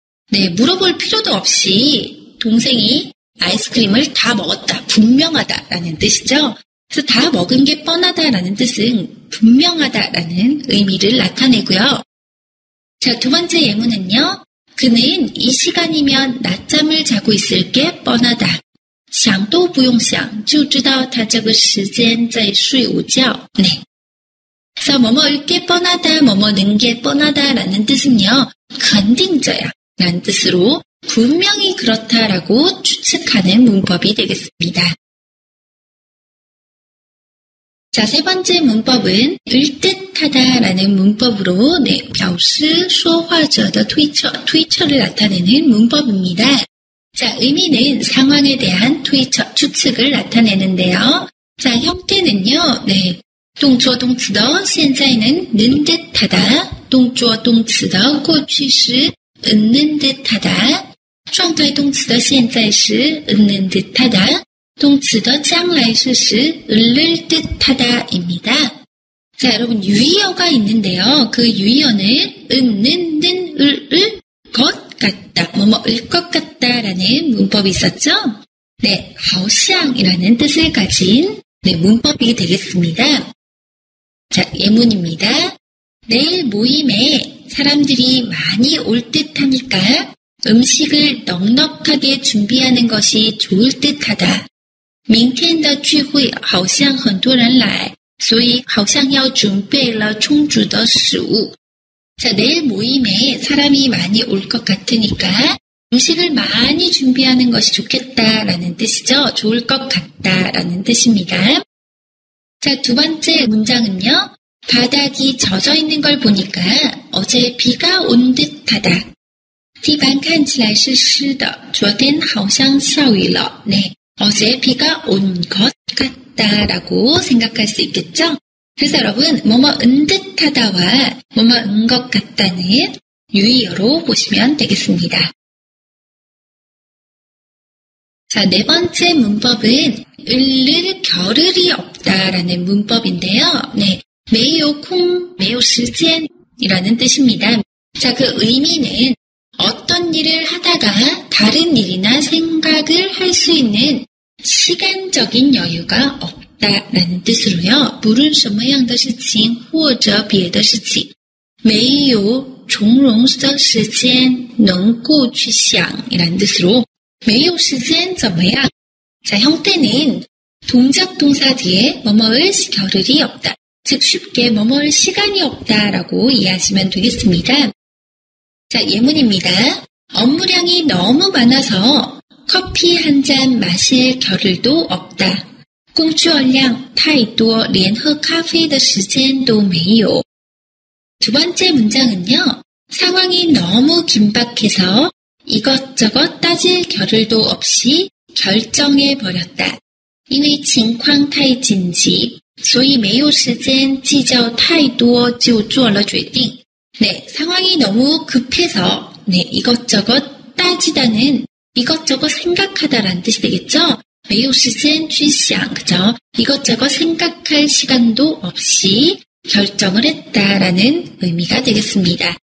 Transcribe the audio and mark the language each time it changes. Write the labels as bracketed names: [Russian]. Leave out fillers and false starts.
[Korean] 네, 물어볼 필요도 없이 동생이 아이스크림을 다 먹었다, 분명하다라는 뜻이죠. 그래서 다 먹은 게 뻔하다라는 뜻은 분명하다라는 의미를 나타내고요. 자, 두 번째 예문은요. 그는 이 시간이면 낮잠을 자고 있을 게 뻔하다. [Chinese] 想都不用想就知道他这个时间在睡午觉. [Korean] 네. 그래서 뭐뭐일 게 뻔하다, 뭐뭐는 게 뻔하다라는 뜻은요. 肯定者야 라는 뜻으로 분명히 그렇다라고 추측하는 문법이 되겠습니다. 자, 세 번째 문법은 을듯하다라는 문법으로 네, [Chinese] 表示说话者的推测,推测 [Korean] 를 나타내는 문법입니다. 자, 의미는 상황에 대한推测, 추측을 나타내는데요. 자, 형태는요. 네, 动作动词的现在는 는 듯하다, 动作动词的过去时 있는 듯하다, 状态动词的现在时 있는 듯하다, 动词的将来式时 을을 듯하다입니다. 자, 여러분 유의어가 있는데요. 그 유의어는 는, 을 것 같다, 뭐뭐일 것 같다라는 문법이 있었죠. 네, 好像이라는 뜻을 가진 네, 문법이 되겠습니다. 자, 예문입니다. 내일 모임에 사람들이 많이 올 듯하니까 음식을 넉넉하게 준비하는 것이 좋을 듯하다. [Chinese] 明天的聚会好像很多人来所以好像要准备了充足的食物. [Korean] 자, 내일 모임에 사람이 많이 올 것 같으니까 음식을 많이 준비하는 것이 좋겠다라는 뜻이죠. 좋을 것 같다라는 뜻입니다. 자, 두 번째 문장은요. 바닥이 젖어 있는 걸 보니까 어제 비가 온 듯하다. [Chinese] 地板看起来是湿的昨天好像下雨了. [Korean] 네, 어제 비가 온 것 같다라고 생각할 수 있겠죠? 그래서 여러분, 뭐뭐은 듯하다와 뭐뭐은 것 같다는 유의어로 보시면 되겠습니다. 자, 네 번째 문법은 을을 겨를이 없다라는 문법인데요. 네, [Chinese] 没有空,没有时间 [Korean] 이라는 뜻입니다. 자, 그 의미는 어떤 일을 하다가 다른 일이나 생각을 할 수 있는 시간적인 여유가 없다라는 뜻으로요. [Chinese] 无论什么样的事情或者别的事情没有从容的时间能够去想 [Korean] 이라는 뜻으로 [Chinese] 没有时间怎么样? [Korean] 자, 형태는 동작 동사 뒤에 뭐뭐을 겨를이 없다. 즉 쉽게 뭐뭐를 시간이 없다라고 이해하시면 되겠습니다. 자, 예문입니다. 업무량이 너무 많아서 커피 한 잔 마실 겨를도 없다. [Chinese] 工作量太多连喝咖啡的时间都没有. [Korean] 두 번째 문장은요. 상황이 너무 긴박해서 이것저것 따질 겨를도 없이 결정해버렸다. [Chinese] 因为情况太紧急所以没有时间计较太多就做了决定. [Korean] 네, 상황이 너무 급해서 네, 이것저것 따지다는 이것저것 생각하다라는 뜻이 되겠죠? [Chinese] 没有时间去想, 그죠? [Korean] 이것저것 생각할 시간도 없이 결정을 했다라는 의미가 되겠습니다.